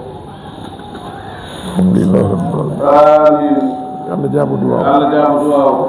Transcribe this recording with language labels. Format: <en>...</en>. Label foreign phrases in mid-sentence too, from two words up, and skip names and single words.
<ar>الحمد لله رب العالمين آمين</ar> <ff>Allah jaabu duwa</ff> <ar>الله جاب دعاءه</ar>